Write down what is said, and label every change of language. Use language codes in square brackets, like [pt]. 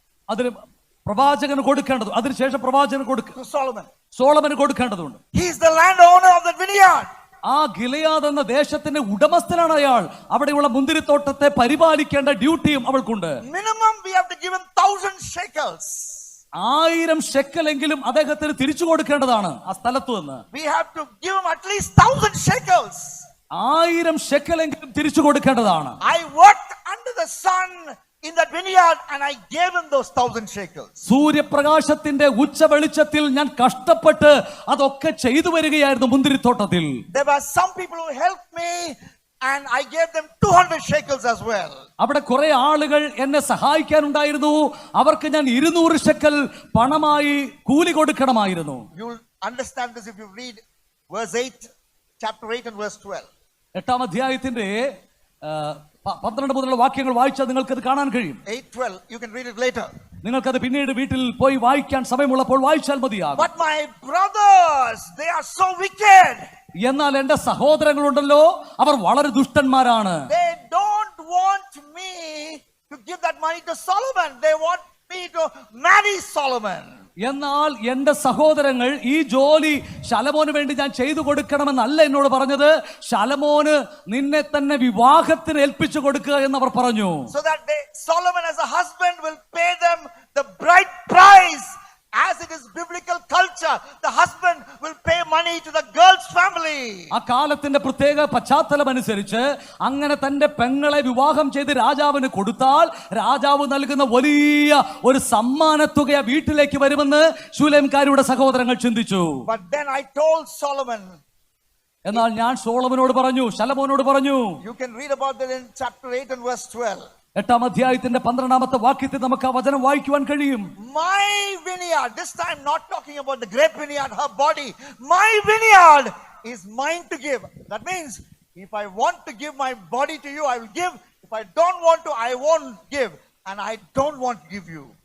[ml] അതിന് പ്രവാചകന് കൊടുക്കേണ്ടത്, അതിനുശേഷം പ്രവാചകന് കൊടുക്കും, സോളമന് കൊടുക്കേണ്ടതുണ്ട്. [en] He is the landowner of that vineyard. [ml] ആ ഗിലെയാദ് എന്ന ദേശത്തിന്റെ ഉടമസ്ഥനാണ് അയാൾ. അവിടെയുള്ള മുന്തിരിത്തോട്ടത്തെ പരിപാലിക്കേണ്ട ഡ്യൂട്ടിയും അവൾക്കുണ്ട്. [en] Minimum we have to give him 1,000 shekels. [ml] 1000 ഷെക്കലെങ്കിലും അദ്ദേഹത്തിന് തിരിച്ചു കൊടുക്കേണ്ടതാണ് ആ സ്ഥലത്ത് നിന്ന്. [en] We have to give him at least 1,000 shekels. [ml] 1000 ഷെക്കലെങ്കിലും തിരിച്ചു കൊടുക്കേണ്ടതാണ്. [en] I worked under the sun in that vineyard and I gave him those 1,000 shekels. [ml] സൂര്യപ്രകാശത്തിന്റെ ഉച്ച വെളിച്ചത്തിൽ ഞാൻ കഷ്ടപ്പെട്ട് അതൊക്കെ ചെയ്തു വരികയായിരുന്നു മുന്തിരിത്തോട്ടത്തിൽ. [en] There were some people who helped me and I gave them 200 shekels as well. [ml] അവിടെ കുറെ ആളുകൾ എന്നെ സഹായിക്കാനുണ്ടായിരുന്നു. അവർക്ക് ഞാൻ 200 ഷെക്കൽ പണമായി കൂലി കൊടുക്കണമായിരുന്നു. [en] You'll understand this if you read verse 8, chapter 8 and verse 12. [ml] 8-ാം അധ്യായത്തിന്റെ 12 മുതലുള്ള വാക്യങ്ങൾ വായിച്ചാൽ നിങ്ങൾക്ക് അത് കാണാൻ കഴിയും. [en] 8:12, you can read it later. [ml] നിങ്ങൾക്കത് പിന്നീട് വീട്ടിൽ പോയി വായിക്കാൻ സമയമുള്ളപ്പോൾ വായിച്ചാൽ മതിയാകും. [en] But my brothers, they are so wicked. [ml] എന്നാൽ എന്റെ സഹോദരങ്ങളുണ്ടല്ലോ, അവർ വളരെ ദുഷ്ടന്മാരാണ്. [en] They don't want me to give that money to Solomon. They want me to marry Solomon. [ml] എന്നാൽ എന്റെ സഹോദരങ്ങൾ ഈ ജോലി ശലോമോന് വേണ്ടി ഞാൻ ചെയ്തു കൊടുക്കണമെന്നല്ല എന്നോട് പറഞ്ഞത്. ശലോമോന് നിന്നെ തന്നെ വിവാഹത്തിന് ഏൽപ്പിച്ചു കൊടുക്കുക എന്നവർ പറഞ്ഞു. [en] So that Solomon as a husband will pay them the bride price. As it is biblical culture, the husband will pay money to the girl's family. [ml] ആ കാലത്തിന്റെ പ്രത്യേക പശ്ചാത്തലം അനുസരിച്ച് അങ്ങനെ തന്റെ പെങ്ങളെ വിവാഹം ചെയ്ത് രാജാവിന് കൊടുത്താൽ രാജാവ് നൽകുന്ന വലിയ ഒരു സമ്മാനത്തുക വീട്ടിലേക്ക് വരുമെന്ന് ശൂലേംകാരുടെ സഹോദരങ്ങൾ ചിന്തിച്ചു. [en] But then I told Solomon. [ml] എന്നാൽ ഞാൻ ശലോമോനോട് പറഞ്ഞു. [en] You can read about that in chapter 8 and verse 12. [ml] 8-ാം അധ്യായത്തിന്റെ 12-ാമത്തെ വാക്യത്തിൽ നമുക്ക് ആ വചനം വായിക്കുവാൻ കഴിയും. [en] My vineyard, this time not talking about the grape vineyard, her body. My vineyard is mine to give. That means if I want to give my body to you, I will give. If I don't want to, I won't give. And I don't want to give you.